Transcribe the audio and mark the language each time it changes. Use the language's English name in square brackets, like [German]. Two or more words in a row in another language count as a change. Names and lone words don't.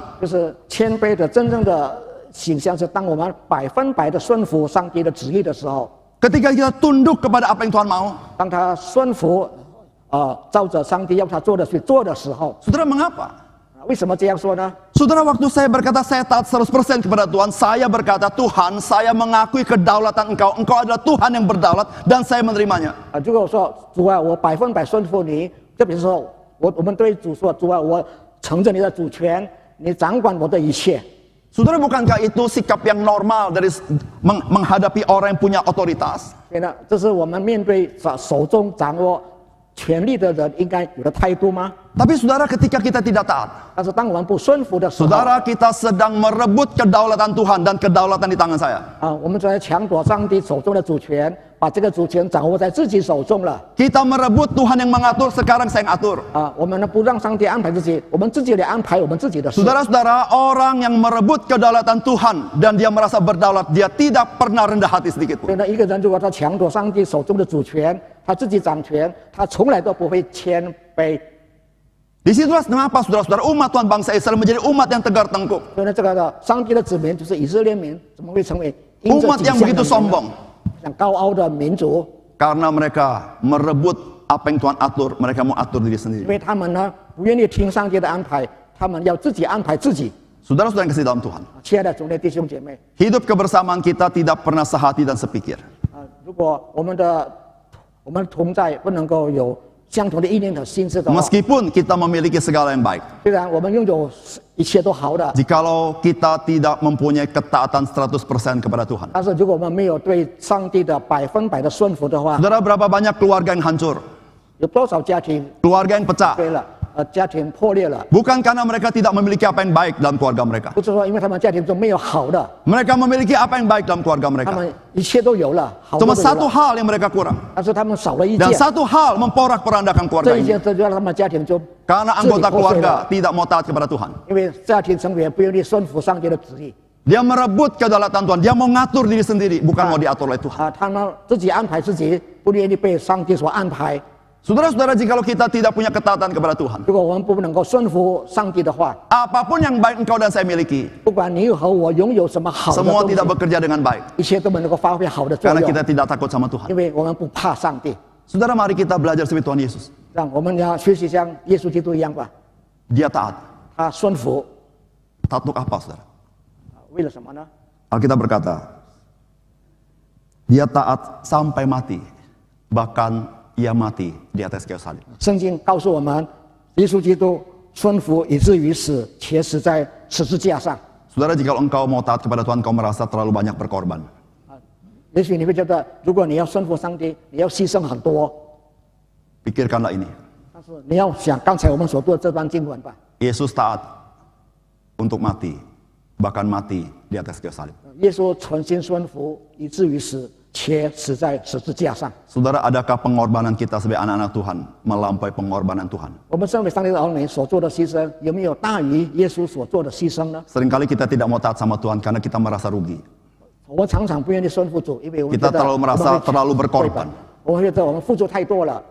[Chinese] 就是谦卑的真正的形象是当我们100%的顺服上帝的旨意的时候， [Indonesian] Ketika kita tunduk kepada apa yang Tuhan mau. [Chinese] 当他顺服照着上帝要他做的去做的时候， [Indonesian] Saudara, mengapa? [Chinese] 为什么这样说呢？ [Indonesian] Saudara, waktu saya berkata saya taat 100% kepada Tuhan, saya berkata, Tuhan, saya mengakui kedaulatan Engkau. Engkau adalah Tuhan yang berdaulat dan saya menerimanya. [Chinese] 如果说主啊，我100%顺服你，这比如说我们对主说，主啊，我承认你的主权，你掌管我的一切。 [Indonesian] Saudara, bukankah itu sikap yang normal dari menghadapi orang yang punya otoritas? [Chinese] 所以呢，这是我们面对手中掌握权力的人应该有的态度吗？ [Indonesian] Tapi saudara, ketika kita tidak taat, [Chinese] 但是当我们不顺服的时候， [Indonesian] saudara, kita sedang merebut kedaulatan Tuhan dan kedaulatan di tangan saya. [Chinese] 我们在抢夺上帝手中的主权，把这个主权掌握在自己手中了。 [Indonesian] Kita merebut Tuhan yang mengatur, sekarang saya yang atur. [Chinese] 我们呢不让上帝安排自己，我们自己来安排我们自己的事。 [Indonesian] Saudara-saudara, orang yang merebut kedaulatan Tuhan dan dia merasa berdaulat, dia tidak pernah rendah hati sedikit [Chinese] 所以 [Indonesian] pun. [Chinese] 呢，一个人如果他抢夺上帝手中的主权，他自己掌权，他从来都不会谦卑。 [Indonesian] Disitulah kenapa saudara-saudara umat Tuhan bangsa Israel menjadi umat yang tegar tengkuk. [Chinese] 所以呢，这个上帝的子民就是以色列民，怎么会成为因着 [Indonesian] Umat [Chinese] 己 [Indonesian] yang [Chinese] 象的 [Indonesian] begitu [Chinese] 民呢 [Indonesian] sombong. [Chinese] 像高傲的民族？ [Indonesian] Karena mereka merebut apa yang Tuhan atur, mereka mau atur diri [Chinese] 因 [Indonesian] sendiri. [Chinese] 为他们呢不愿意听上帝的安排，他们要自己安排自己。 [Indonesian] Saudara-saudara yang kasih dalam Tuhan, [Chinese] 亲爱的主内弟兄姐妹， [Indonesian] hidup kebersamaan kita tidak pernah sehati dan sepikir. [Chinese] 如果我们同在不能够有相同的意念和心思的话， [Indonesian] Meskipun kita memiliki segala yang baik, [Chinese] 虽然我们拥有一切都好的， [Indonesian] jikalau kita tidak mempunyai ketaatan 100% kepada Tuhan. [Chinese] 但是如果我们没有对上帝的100%的顺服的话， [Indonesian] Saudara, berapa banyak keluarga yang hancur, [Chinese] 有多少家庭 [Indonesian] keluarga yang pecah, [Chinese] 对了，家庭破裂了， [Indonesian] bukan karena mereka tidak memiliki apa yang baik dalam keluarga mereka. [Chinese] 不是说因为他们家庭中没有好的， [Indonesian] Mereka memiliki apa yang baik dalam keluarga [Chinese] 他 [Indonesian] mereka. [Chinese] 们一切都有了，好的 [Indonesian] Cuma [Chinese] 都有 [Indonesian] satu [Chinese] 了， [Indonesian] hal yang mereka kurang. [Chinese] 但是他们少了一 [Indonesian] Dan [Chinese] 件， [Indonesian] satu hal memporak-porandakan keluarga [Chinese] 这一 [Indonesian] ini. [Chinese] 件这就让他们家庭中 [Indonesian] Karena [Chinese] 治理 [Indonesian] anggota [Chinese] 破碎 [Indonesian] keluarga [Chinese] 了， [Indonesian] tidak mau taat kepada Tuhan. [Chinese] 因为家庭成员不愿意顺服上帝的旨意 [Indonesian] Dia merebut kedaulatan Tuhan. Dia mau ngatur diri sendiri, bukan mau diatur oleh Tuhan. [Chinese] 他们自己安排自己，不愿意被上帝所安排。 [Indonesian] Saudara-saudara, jikalau kita tidak punya ketaatan kepada Tuhan, [Chinese] 如果我们不能够顺服上帝的话， [Indonesian] apapun yang baik engkau dan saya miliki, [Chinese] 不管你和我拥有什么好的 [Indonesian] semua [Chinese] 东西 [Indonesian] tidak，bekerja dengan baik. [Chinese] 一切都不能够发挥好的作 [Indonesian] Karena [Chinese] 用， [Indonesian] kita tidak takut sama Tuhan. [Chinese] 因为我们不怕上帝。 [Indonesian] Saudara, mari kita belajar seperti Tuhan Yesus. [Chinese] 让我们要学习像耶稣基督一样吧， [Indonesian] Dia taat. [Chinese] 他顺服， [Indonesian] Taat untuk apa, saudara? [Chinese] 为了什么呢？ [Indonesian] Alkitab berkata, dia taat sampai mati. Bahkan ia mati di atas kayu salib. [Chinese] 圣经告诉我们，耶稣基督顺服以至于死，且死在十字架上。 [Indonesian] Saudara, jika engkau mau taat kepada Tuhan, kau merasa terlalu banyak berkorban. [Chinese] 也许你会觉得，如果你要顺服上帝，你要牺牲很多。 [Indonesian] Pikirkanlah ini. [Chinese] 但是你要想刚才我们所读的这段经文吧， [Indonesian] Yesus taat untuk mati. Bahkan mati di atas kayu salib. [Chinese] 耶稣存心顺服以至于死，且死在十字架上。 [Indonesian] Saudara, adakah pengorbanan kita sebagai anak-anak Tuhan melampaui pengorbanan Tuhan? [Chinese] 我们身为上帝的儿女所做的牺牲，有没有大于耶稣所做的牺牲呢？ [Indonesian] Seringkali kita tidak mau taat sama Tuhan karena kita merasa rugi. [Chinese] 我们常常不愿意顺服主，因为我们 [Indonesian] Kita [Chinese] 觉得 [Indonesian] terlalu merasa terlalu berkorban. [Chinese] 我们觉得我们付出太多了。